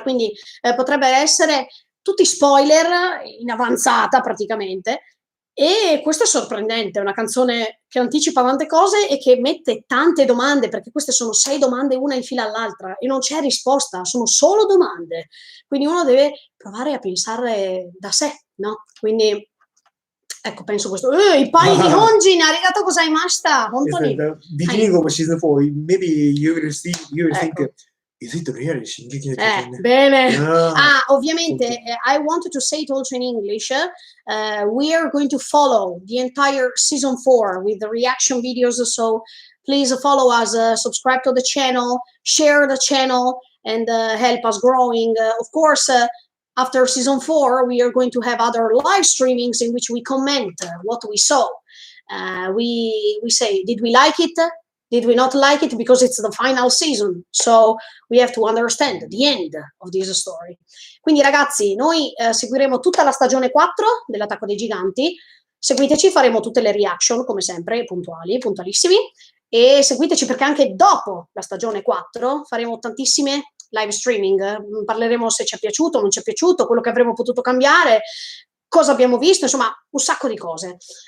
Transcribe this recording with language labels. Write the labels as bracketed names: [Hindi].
[Italian] Quindi potrebbe essere tutti spoiler in avanzata praticamente, e questo è sorprendente, è una canzone che anticipa tante cose e che mette tante domande, perché queste sono 6 domande una in fila all'altra e non c'è risposta, sono solo domande, quindi uno deve provare a pensare da sé, no? Quindi ecco, penso questo. [Japanese] I pai di Honjin, arigato gozaimashita. Hontoni. [English] The beginning of season 4, maybe you will think, is it really Shingeki no Kyojin? [Italian] Bene. [English] Ovviamente, I wanted to say it also in English. We are going to follow the entire season 4 with the reaction videos, so please follow us, subscribe to the channel, share the channel, and help us growing. Of course, after season 4, we are going to have other live streamings in which we comment what we saw. We say, did we like it? Did we not like it? Because it's the final season, so we have to understand the end of this story. [Italian] Quindi ragazzi, noi seguiremo tutta la stagione 4 dell'Attacco dei Giganti. Seguiteci, faremo tutte le reaction come sempre, puntuali, puntualissimi. e seguiteci perché anche dopo la stagione 4 faremo tantissime live streaming, parleremo se ci è piaciuto, non ci è piaciuto, quello che avremmo potuto cambiare, cosa abbiamo visto, insomma un sacco di cose.